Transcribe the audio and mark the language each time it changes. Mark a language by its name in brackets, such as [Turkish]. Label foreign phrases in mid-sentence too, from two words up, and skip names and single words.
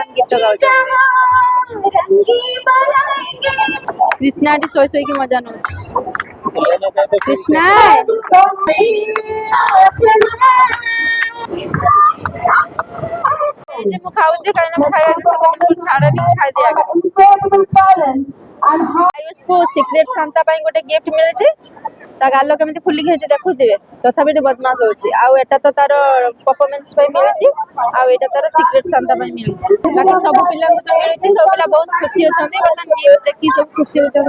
[Odia] ଗୀତ ଗାଉଛନ୍ତି। କୃଷ୍ଣାଟି ଶୋଇ ଶୋଇକି ମଜା ନଉଛି। କୃଷ୍ଣା ମୁଁ ଖାଉଛି କାହିଁକି ନା ଖାଇବା ଜିନିଷ ବିଲକୁଲ ଛାଡେନି, ଖାଇଦିଏ ଆଗ। [English] incredible talent and hard [Odia] ଆୟୁଷକୁ [English] secret santa [Odia] ପାଇଁ ଗୋଟେ ଗିଫ୍ଟ ମିଳିଛି। ତା ଗାଲ କେମିତି ଫୁଲିକି ହେଇଛି ଦେଖୁଥିବେ, ତଥାପି ଟିକେ ବଦମାସ ହଉଛି। ଆଉ ଏଟା ତ ତାର ପରଫରମେନ୍ସ ପାଇଁ ମିଳିଛି, ଆଉ ଏଇଟା ତାର [English] secret santa [Odia] ପାଇଁ ମିଳିଛି। ବାକି ସବୁ ପିଲାଙ୍କୁ ତ ମିଳିଛି, ସବୁ ପିଲା ବହୁତ ଖୁସି ଅଛନ୍ତି। ବର୍ତ୍ତମାନ ଗିଫ୍ଟ ଦେଖି ସବୁ ଖୁସି ହଉଛନ୍ତି।